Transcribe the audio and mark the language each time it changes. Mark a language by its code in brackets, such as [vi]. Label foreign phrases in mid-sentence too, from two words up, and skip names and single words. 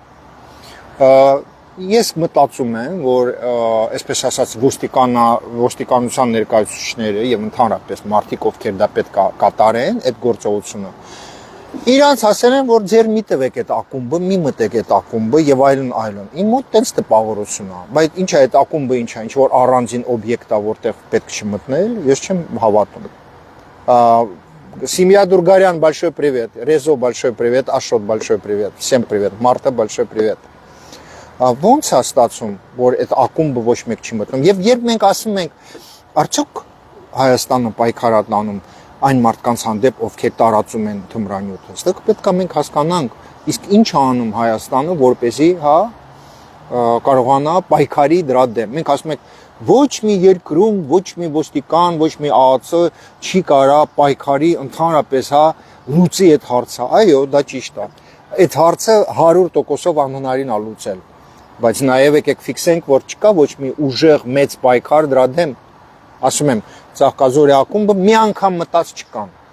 [hy] Ես մտածում եմ, որ այսպես ասած ոստիկանության ներկայացուցիչները եւ ընդհանրապես մարդիկ, ովքեր դա պետք է կատարեն, այդ գործողությունը, իրանց ասել են, որ ձեր մի տվեք այդ ակումբը, մի մտեք այդ ակումբը եւ այլն այլն։ Իմ մոտ տենց տպավորություն է, բայց ինչ է այդ ակումբը, ինչ է, ինչ որ առանձին օբյեկտ է, որտեղ պետք չի մտնել, ես չեմ հավատում։ [ru] Семья Дургарян, большой привет. Резо, большой привет. Ашот, большой привет. Всем привет. Марта, большой привет. [hy] Ոնց է ստացվում, որ այդ ակումբը ոչ մեկ չի մտնում։ Եվ երբ մենք ասում ենք, արդյոք Հայաստանը պայքար է տանում այն մարդկանց հանդեպ, ովքեր տարածում են թմրանյութը, այստեղ պետք է մենք հասկանանք, իսկ ինչ է անում Հայաստանը, որպեսզի, հա, կարողանա պայքարի դրա դեմ։ Մենք ասում ենք, ոչ մի երկրում, ոչ մի ոստիկան, ոչ մի ԱԱՑ չի կարա պայքարի ընդհանրապես, հա, լուծի այդ հարցը։ Այո, դա ճիշտ է։ Այդ հարցը 100%-ով անհնարին է լուծել։ Բայց նաև եկեք ֆիքսենք, որ չկա ոչ մի ուժեղ մեծ պայքար դրա դեմ։ Ասում եմ, Ծաղկաձորի ակումբը մի անգամ մտած չկան։